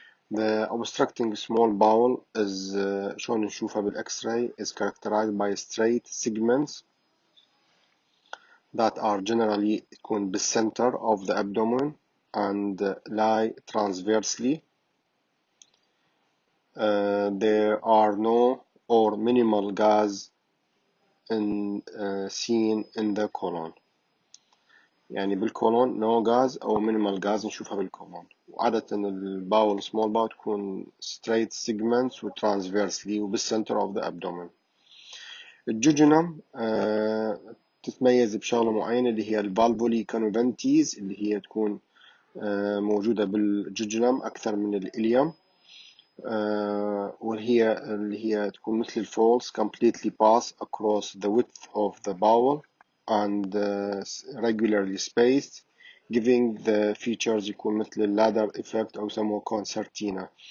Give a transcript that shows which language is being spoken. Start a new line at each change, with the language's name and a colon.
English: The obstructing small bowel is
Arabic: شلون نشوفها بالإكس-راي
English: is characterized by straight segments that are generally
Arabic: يكون
English: بالcenter of the abdomen and lie transversely. There are no or minimal gas seen in the colon.
Arabic: يعني بالكولون
English: no gas
Arabic: أو
English: minimal gas
Arabic: نشوفها بالكولون. وعادة الباول
English: small bowel
Arabic: تكون
English: straight segments و transversely وبالcenter of the abdomen.
Arabic: الجوجنم تتميز بشغلة معينة اللي هي الفالفولي كانوفنتيز، اللي هي تكون موجودة بالجوجنم أكثر من الإليوم، اللي هي تكون مثل الفولز
English: completely pass across the width of the bowel and regularly spaced giving the features
Arabic: يكون مثل الladder effect أو يسموه concertina.